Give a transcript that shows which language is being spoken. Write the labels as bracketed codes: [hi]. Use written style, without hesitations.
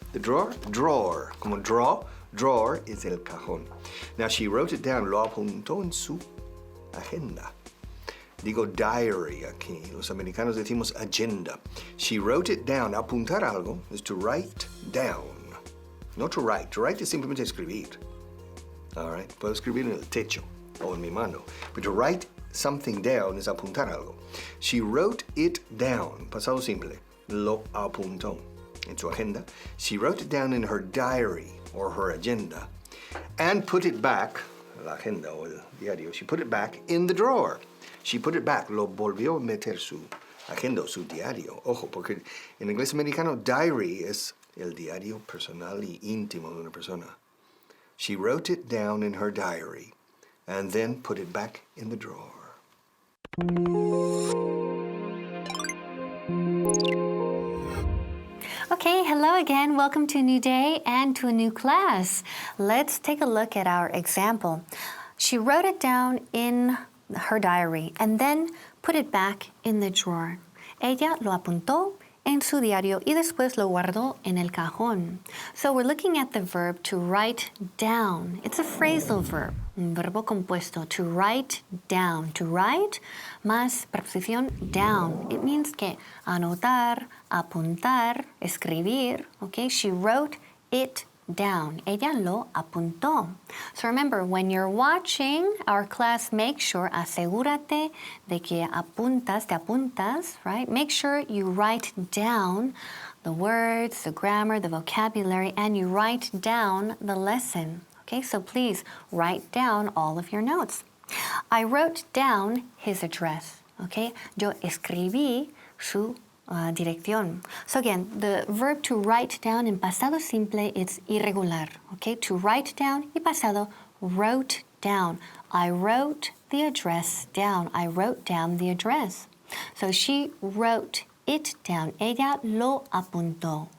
[en] The drawer? Drawer. Como drawer is [es] el cajón. [en] Now, she wrote it down, [es] lo apuntó en su agenda. Digo diary aquí. Los americanos decimos agenda. [en] She wrote it down. [es] Apuntar algo [en] is to write down. No to write. To write [es] es simplemente escribir. [en] All right? [es] Puedo escribir en el techo o en mi mano. [en] But to write something down [es] es apuntar algo. [en] She wrote it down. [es] Pasado simple. Lo apuntó en su agenda. [en] She wrote it down in her diary or her agenda and put it back, [es] la agenda o el diario, [en] she put it back in the drawer. She put it back. [es] Lo volvió a meter su agenda o su diario. Ojo, porque en inglés americano diary es el diario personal y íntimo de una persona. [en] She wrote it down in her diary and then put it back in the drawer. Okay, hello again. Welcome to a new day and to a new class. Let's take a look at our example. She wrote it down in her diary and then put it back in the drawer. [es] Ella lo apuntó en su diario y después lo guardó en el cajón. [en] So we're looking at the verb to write down. It's a phrasal verb, [es] un verbo compuesto, [en] to write down. To write [es] más preposición [en] down. It means [es] que anotar, apuntar, escribir. [en] Okay, she wrote it down. [es] Ella lo apuntó. [en] So remember, when you're watching our class, make sure, [es] asegúrate de que te apuntas, [en] right? Make sure you write down the words, the grammar, the vocabulary, and you write down the lesson. Okay, so please write down all of your notes. I wrote down his address. Okay, [es] yo escribí su dirección. [en] So again, the verb to write down in [es] pasado simple, [en] it's irregular. Okay, to write down [es] y pasado, [en] wrote down. I wrote the address down. I wrote down the address. So she wrote it down. [es] Ella lo apuntó.